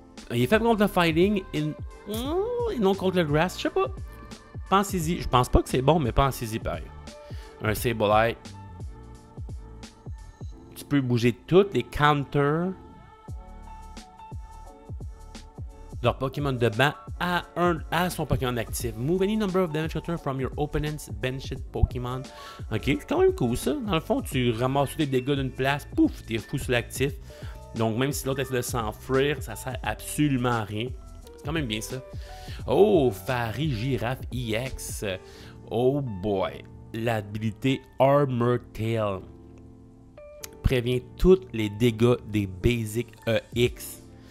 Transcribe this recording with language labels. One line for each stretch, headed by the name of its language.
French: Il est faible contre le fighting et non contre le grass. Je sais pas. Pensez-y. Je pense pas que c'est bon, mais pensez-y pareil. Un Sableye. Tu peux bouger toutes les counters. leur Pokémon de banc à son Pokémon actif.
English: Move any number of damage counter from your opponent's benched Pokémon.
French: Ok, c'est quand même cool ça. Dans le fond, tu ramasses tous les dégâts d'une place, pouf, t'es fou sur l'actif. Donc même si l'autre essaie de s'enfuir, ça sert absolument à rien. C'est quand même bien ça. Oh, Farigiraf EX.
English: Oh boy.
French: L'habilité Armor Tail prévient tous les dégâts des Basic EX.